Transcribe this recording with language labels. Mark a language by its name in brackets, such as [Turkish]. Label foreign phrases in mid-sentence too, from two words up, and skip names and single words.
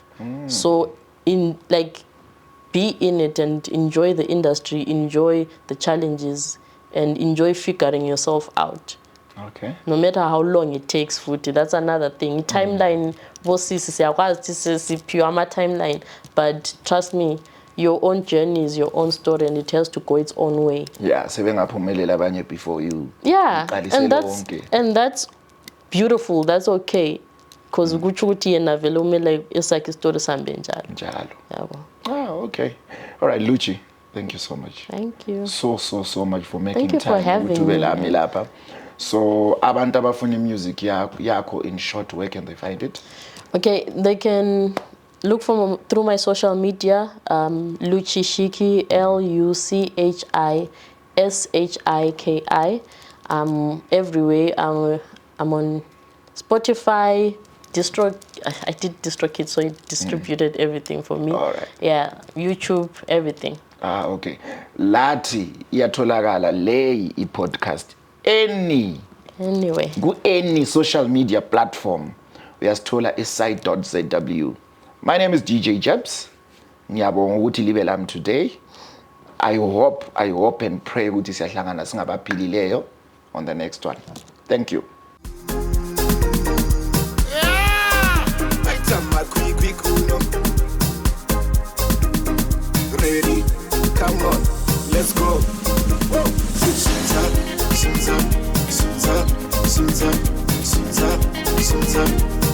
[English] So be in it and enjoy the industry, enjoy the challenges, and enjoy figuring yourself out. Okay. No matter how long it takes, futhi, that's another thing. Timeline, siyakwazi my timeline, but trust me, your own journey is your own story, and it has to go its own way. Yeah, [North Ndebele] sebengaphumelela abanye [English] before you. Yeah, [North Ndebele] uqalisele [English] and that's beautiful. That's okay, because [North Ndebele] kutsho ukuthi yena vele umele esakhe isitori sambe njalo. Njalo. Yabo. [English] Ah, okay. All right, Luchi, thank you so much. Thank you. So much for making Thank you time. for having me. Lapha. So, [North Ndebele] abantu abafuna [English] music yakho in short, where can they find it? Okay, they can look through my social media, Luchi Shiki, LuchiShiki. Everywhere. I'm on Spotify, I did DistroKid, so it distributed everything for me. All right. Yeah, YouTube, everything. [North Ndebele] Ah, okay. Lati iyatholakala leyi i-podcast [English] any social media platform [North Ndebele] uyasithola isite.zw. [English] My name is DJ Jebs. [North Ndebele] Ngiyabonga ukuthi libe lami today. [English] I hope and pray [North Ndebele] ukuthi siyahlangana singabaphilileyo [English] on the next one. Thank you. Ready? Come on, let's go. Shut up.